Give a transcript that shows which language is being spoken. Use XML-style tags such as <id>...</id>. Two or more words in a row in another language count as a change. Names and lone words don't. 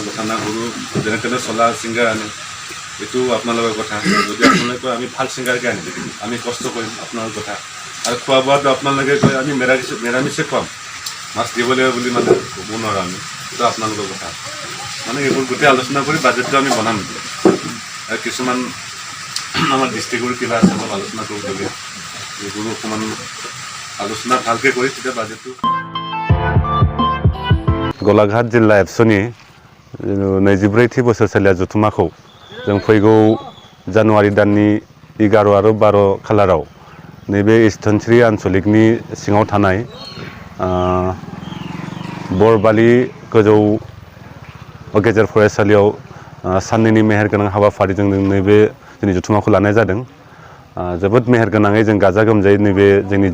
<as>কথা না সৰু যেনে তেনে চলা ছিংগাৰ আনে এইটো আপোনালোকৰ কথা যদি আপোনালোকে কয় আমি ভাল ছিংগাৰকে আনিম আমি কষ্ট কৰিম আপোনালোকৰ কথা আৰু খোৱা বোৱাটো আপোনালোকে কয় আমি নিৰামিষে খুৱাম মাছ দিব লাগিব বুলি মানে ক'ব নোৱাৰোঁ আমি এইটো আপোনালোকৰ কথা মানে এইবোৰ গোটেই আলোচনা কৰি বাজেটটো আমি বনাম আৰু কিছুমান আমাৰ ডিষ্ট্ৰিক্টৰ কিবা আছে অলপ আলোচনা কৰিবলগীয়া এইবোৰো অকণমান আলোচনা ভালকৈ কৰি তেতিয়া বাজেটটো</as> <brx>गलाघाट जिल्ला एबसुनि 24थि बोसोरसालिया जथुमाखौ जों फैगौ जानुवारि दाननि 11 आरो 12 खालाराव नैबे ईस्ट धोनस्री आन्चलिकनि सिङाव थानाय बरबालि गोजौ गेजेर फरायसालियाव साननैनि मेहेरगोनां हाबाफारिजों नैबे जोंनि जथुमाखौ लानाय जादों जोबोद मेहेरगोनाङै जों गाजा गोमजायै नैबे जोंनि</brx>